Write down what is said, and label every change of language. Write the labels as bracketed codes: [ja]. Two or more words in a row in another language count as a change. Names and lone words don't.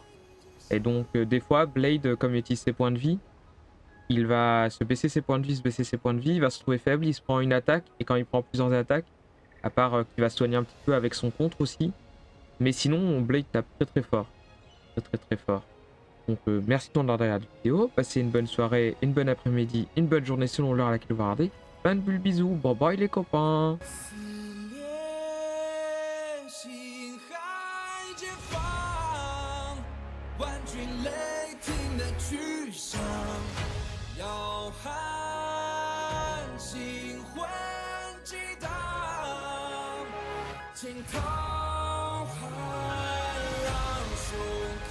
[fr] Et donc des fois, Blade, comme il utilise ses points de vie, il va se baisser ses points de vie, il va se trouver faible, il se prend une attaque, et quand il prend plusieurs attaques, à part qu'il va se soigner un petit peu avec son contre aussi, mais sinon Blade tape très très fort. Très fort. Donc merci de ton regard de la vidéo, passez une bonne soirée, une bonne après-midi, une bonne journée selon l'heure à laquelle vous regardez. Plein de bulles bisous, bye bye les copains. [zh] 万军雷霆的去向，要喊心魂激荡，惊涛骇浪汹